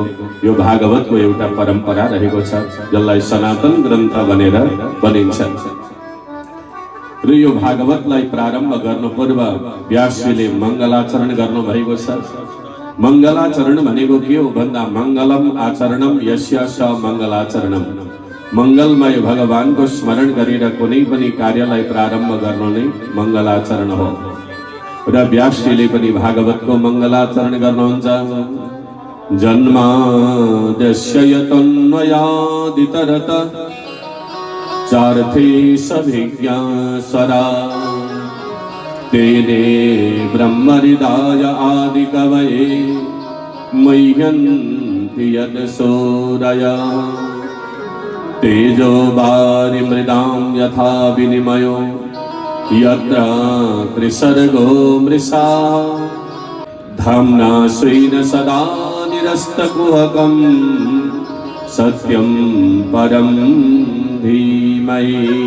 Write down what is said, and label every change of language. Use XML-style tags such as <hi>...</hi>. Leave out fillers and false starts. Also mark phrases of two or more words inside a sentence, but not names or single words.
<ne>यो भागवतको एउटा परम्परा रहेको छ जसलाई सनातन ग्रन्थ भनेर भनिन्छ। र यो भागवतलाई प्रारम्भ गर्नु पूर्व व्यासजीले मङ्गलाचरण गर्नुभएको छ। मङ्गलाचरण भनेको के हो भन्दा</ne> <sa>मङ्गलम आचरणम यस्य स मङ्गलाचरणम,</sa> <ne>मङ्गलमय भगवानको स्मरण गरेर कुनै पनि कार्यलाई प्रारम्भ गर्नु नै मङ्गलाचरण हो। र व्यासजीले पनि भागवतको मङ्गलाचरण गर्नुहुन्छ।</ne> <sa>जन्माद्यस्य यतन्वयादितरत चार्थे सभिज्ञा स्वरा तेने ब्रह्महृदाय आदिकवये मह्यन्ति यदसूरया तेजो वारिमृदां यथा विनिमयो यत्र त्रिसर्गो मृषा धाम्ना स्वेन सदा निरस्तकुहकं सत्यं परं धीमहि।</sa>